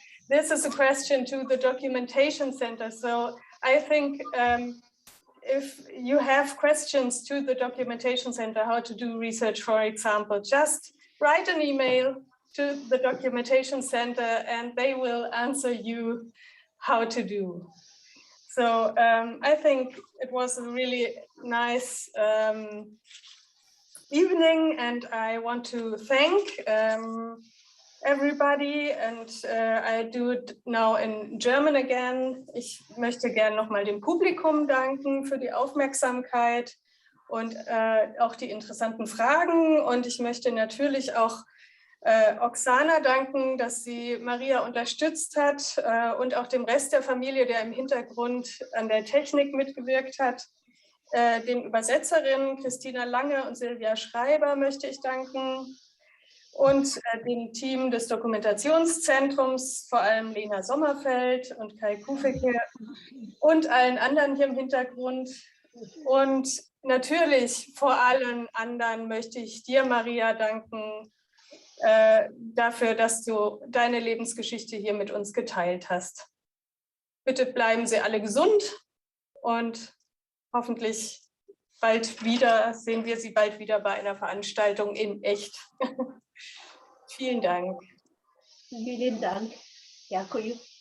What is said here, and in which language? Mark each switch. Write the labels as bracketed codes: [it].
[en] This is a question to the Documentation Center. So I think if you have questions to the Documentation Center, how to do research, for example, just write an email to the Documentation Center and they will answer you how to do. So I think it was a really nice evening, and I want to thank everybody, and I do it now in German again. [de] Ich möchte gerne nochmal dem Publikum danken für die Aufmerksamkeit und auch die interessanten Fragen, und ich möchte natürlich auch Oksana danken, dass sie Maria unterstützt hat und auch dem Rest der Familie, der im Hintergrund an der Technik mitgewirkt hat. Den Übersetzerinnen Christina Lange und Silvia Schreiber möchte ich danken. und dem Team des Dokumentationszentrums, vor allem Lena Sommerfeld und Kai Kufeke und allen anderen hier im Hintergrund. Und natürlich vor allen anderen möchte ich dir, Maria, danken dafür, dass du deine Lebensgeschichte hier mit uns geteilt hast. Bitte bleiben Sie alle gesund und hoffentlich sehen wir Sie bald wieder bei einer Veranstaltung in echt. Vielen Dank. Vielen Dank. [uk] Дякую.